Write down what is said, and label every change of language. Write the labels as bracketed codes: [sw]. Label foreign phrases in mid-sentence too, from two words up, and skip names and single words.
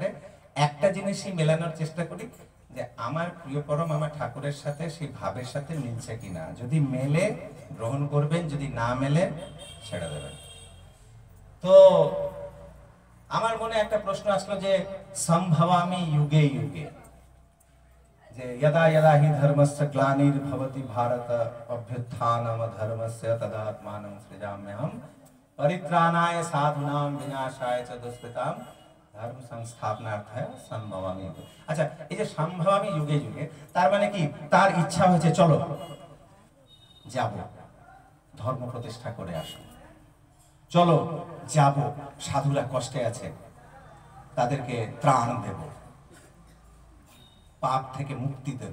[bn] একটা জিনিসই মেলানোর চেষ্টা করি যে আমার প্রিয় পরম আমার ঠাকুরের সাথে সেই ভাবের সাথে মিলছে কিনা। যদি মেলে গ্রহণ করবেন, যদি না মেলে ছেড়ে দেবেন। তো আমার মনে একটা প্রশ্ন আসলো যে [sa] सम्भवामि युगे युगे, যে यदा यदा हि धर्मस्य ग्लानिर्भवति भारत अभ्युत्थानम धर्मस्य तदात्मानं सृजाम्यहं परित्राणाय साधूनां विनाशाय च दुष्कृतां धर्म संस्थापनार्थाय सम्भवामि युगे। [bn] আচ্ছা, এই যে [sa] सम्भवामि युगे युगे, [bn] তার মানে কি তার ইচ্ছা হয়েছে চলো যাব ধর্ম প্রতিষ্ঠা করে আসো, চলো যাব সাধুরা কষ্টে আছে তাদেরকে ত্রাণ দেব, পাপ থেকে মুক্তি দেব।